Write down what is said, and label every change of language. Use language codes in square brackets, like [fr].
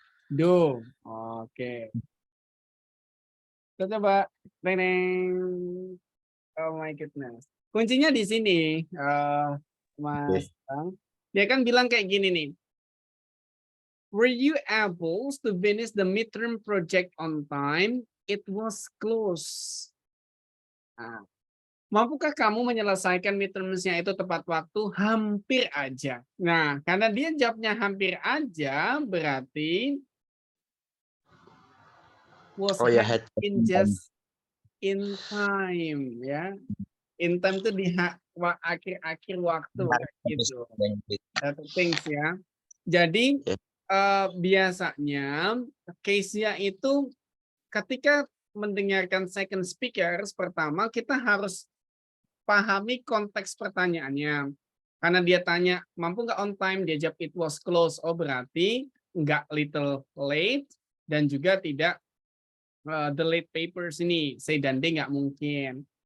[id] Do. Oke. Kita coba. Teneng. [en] Oh my goodness. [id] Kuncinya di sini, Mas Bang. Dia kan bilang kayak gini nih. [en] Were you able to finish the midterm project on time? It was close. [id] Nah, mampukah kamu menyelesaikan midterms-nya itu tepat waktu? Hampir aja. Nah, karena dia jawabnya hampir aja, berarti [en] was in just in time, [id] ya. In time itu di akhir-akhir waktu gitu. [en] That things [id] ya. Jadi biasanya case-nya itu ketika mendengarkan second speakers pertama kita harus pahami konteks pertanyaannya. Karena dia tanya mampu nggak on time, dia jawab [en] it was close. [id] Oh berarti nggak [en] little late [id] dan juga tidak the late papers ini C dan D nggak mungkin.